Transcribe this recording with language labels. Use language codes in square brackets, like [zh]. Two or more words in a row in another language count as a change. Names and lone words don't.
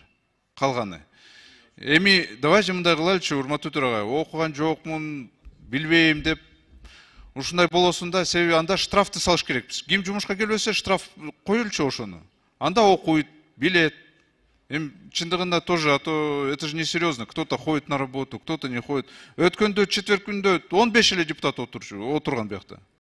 [ky] Калганы. Эми давайте мындай кылайлычы, урматтуу төрага, окуган жокмун, билбейм деп ушундай болосун да, себеби анда штрафты салыш керекпиз. Ким жумушка келбесе штраф коюлчу ошону. Анда окуйт, билет. Эми чындыгында [ru] тоже, а то это же несерьезно. Кто-то ходит на работу, кто-то не ходит. [ky] Өткөндө четверг күндө 15 эле депутат отурган биякта.